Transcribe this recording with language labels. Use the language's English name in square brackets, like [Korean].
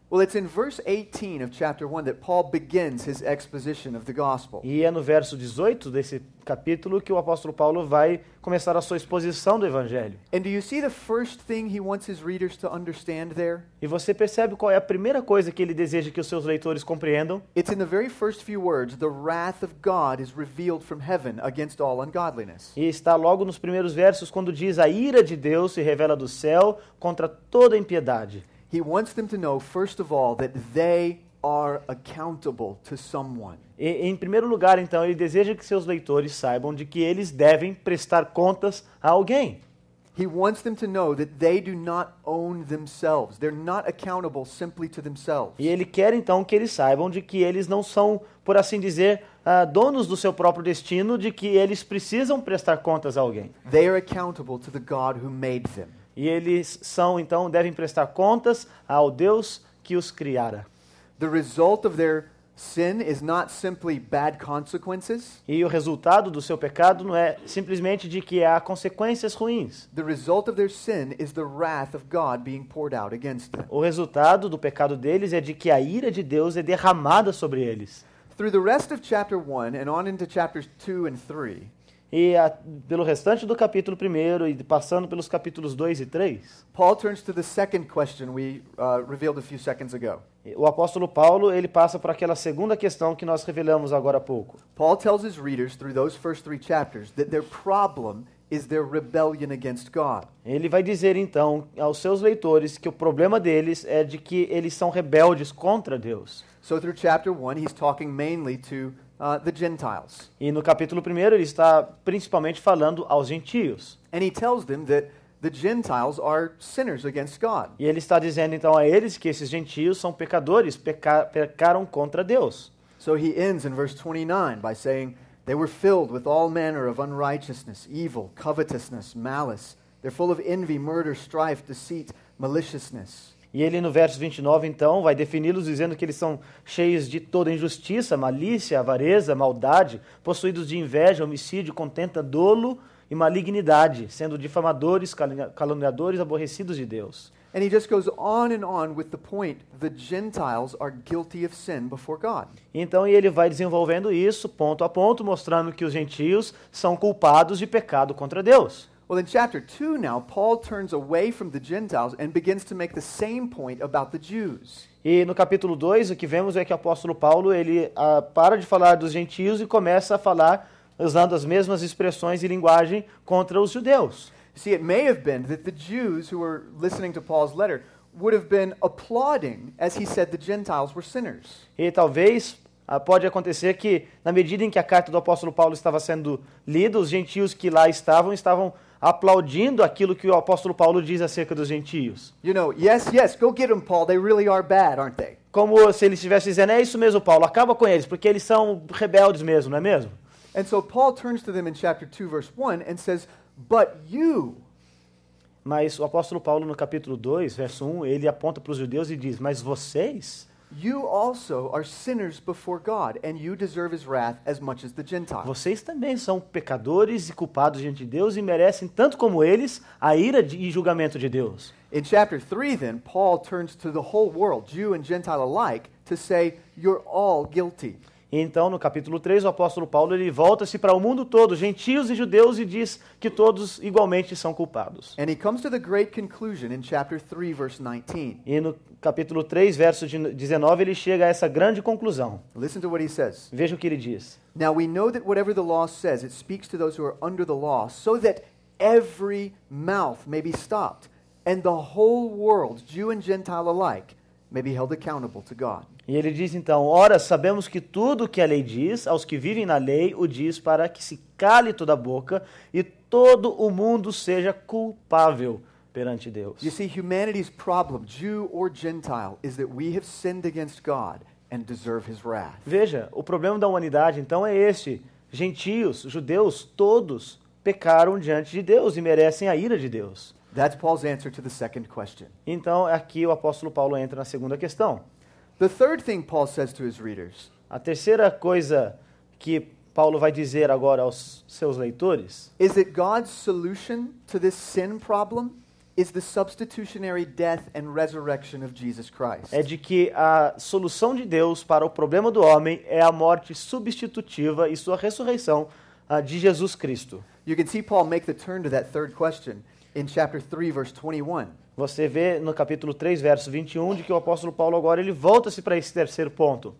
[English] Well, it's in verse 18 of chapter 1 that Paul begins his exposition of the gospel. [Portuguese] E é no verso 18 desse capítulo que o apóstolo Paulo vai começar a sua exposição do evangelho. [English] And do you see the first thing he wants his readers to understand there? [Portuguese] E você percebe qual é a primeira coisa que ele deseja que os seus leitores compreendam? [English] It's in the very first few words, the wrath of God is revealed from heaven against all ungodliness. [Portuguese] E está logo nos primeiros versos quando diz: "A ira de Deus se revela do céu contra toda impiedade." [English] He wants them to know, first of all, that they are accountable to someone. [Portuguese] E, em primeiro lugar, então, ele deseja que seus leitores saibam de que eles devem prestar contas a alguém. [English] He wants them to know that they do not own themselves. They're not accountable simply to themselves. [Portuguese] E ele quer, então, que eles saibam de que eles não são, por assim dizer, donos do seu próprio destino, de que eles precisam prestar contas a alguém. [English] They are accountable to the God who made them. [Portuguese] E eles são, então, devem prestar contas ao Deus que os criara. [English] The result of their sin is not simply bad consequences. [Portuguese] E o resultado do seu pecado não é simplesmente de que há consequências ruins. [English] The result of their sin is the wrath of God being poured out against them. [Portuguese] O resultado do pecado deles é de que a ira de Deus é derramada sobre eles. [English] Through the rest of chapter 1 and on into chapters 2 and 3, [Portuguese] E pelo restante do capítulo 1 e passando pelos capítulos 2 e 3, [English] Paul turns to the second question we revealed a few seconds ago. [Portuguese] o apóstolo Paulo ele passa para aquela segunda questão que nós revelamos agora há pouco. [English] Paul tells his readers through those first 3 chapters that their problem is their rebellion against God. [Portuguese] Ele vai dizer então aos seus leitores que o problema deles é de que eles são rebeldes contra Deus. [English] So through chapter 1, he's talking mainly to the Gentiles. [Portuguese] E no capítulo 1 ele está principalmente falando aos gentios. [English] And he tells them that the Gentiles are sinners against God. [Portuguese] E ele está dizendo então a eles que esses gentios são pecadores, pecaram contra Deus. [English] So he ends in verse 29 by saying, "They were filled with all manner of unrighteousness, evil, covetousness, malice. They're full of envy, murder, strife, deceit, maliciousness." [Portuguese] E ele no verso 29 então vai defini-los dizendo que eles são cheios de toda injustiça, malícia, avareza, maldade, possuídos de inveja, homicídio, contenta, dolo e malignidade, sendo difamadores, caluniadores, aborrecidos de Deus. [English] And he just goes on and on with the point, the Gentiles are guilty of sin before God. [Portuguese] Então ele vai desenvolvendo isso ponto a ponto, mostrando que os gentios são culpados de pecado contra Deus. [English] Well, in chapter 2 now, Paul turns away from the Gentiles and begins to make the same point about the Jews. [Portuguese] E no capítulo 2, o que vemos é que o apóstolo Paulo ele para de falar dos gentios e começa a falar usando as mesmas expressões e linguagem contra os judeus. [English] See, it may have been that the Jews who were listening to Paul's letter would have been applauding as he said the Gentiles were sinners. [Portuguese] E talvez pode acontecer que, na medida em que a carta do apóstolo Paulo estava sendo lida, os gentios que lá estavam aplaudindo aquilo que o apóstolo Paulo diz acerca dos gentios. [English] You know, yes, go get them, Paul. They really are bad, aren't they? [Portuguese] Como se ele estivesse dizendo, é isso mesmo, Paulo, acaba com eles, porque eles são rebeldes mesmo, não é mesmo? [English] And so Paul turns to them in chapter 2, verse 1 and says, but you... [Portuguese] Mas o apóstolo Paulo, no capítulo 2, verso 1, ele aponta para os judeus e diz, mas vocês... [English] You also are sinners before God, and you deserve his wrath as much as the Gentiles. [Portuguese] Vocês também são pecadores e culpados diante de Deus e merecem, tanto como eles, a ira e julgamento de Deus. [English] In chapter 3, then, Paul turns to the whole world, Jew and Gentile alike, to say, you're all guilty. [Portuguese] Então, no capítulo 3, o apóstolo Paulo ele volta-se para o mundo todo, gentios e judeus, e diz que todos igualmente são culpados. [English] And he comes to the great conclusion in chapter 3, verse 19. [Portuguese] E no capítulo 3, verso 19, ele chega a essa grande conclusão. [English] Listen to what he says. [Portuguese] Veja o que ele diz. [English] Now we know that whatever the law says, it speaks to those who are under the law, so that every mouth may be stopped, and the whole world, Jew and Gentile alike, may be held accountable to God. [Portuguese] E ele diz então, ora, sabemos que tudo o que a lei diz, aos que vivem na lei, o diz para que se cale toda a boca e todo o mundo seja culpável perante Deus. [English] You see, humanity's problem, Jew or Gentile, is that we have sinned against God and deserve his wrath. [Portuguese] Veja, o problema da humanidade então é este. Gentios, judeus, todos pecaram diante de Deus e merecem a ira de Deus. [English] That's Paul's answer to the second question. [Portuguese] Então, aqui o apóstolo Paulo entra na segunda questão. [English] The third thing Paul says to his readers [Portuguese] A terceira coisa que Paulo vai dizer agora aos seus leitores [English] is that God's solution to this sin problem is the substitutionary death and resurrection of Jesus Christ. [Portuguese] é de que a solução de Deus para o problema do homem é a morte substitutiva e sua ressurreição de Jesus Cristo. [English] You can see Paul make the turn to that third question in chapter 3, verse 21. [Portuguese] Você vê no capítulo 3, verso 21, de que o apóstolo Paulo agora ele volta-se para esse terceiro ponto.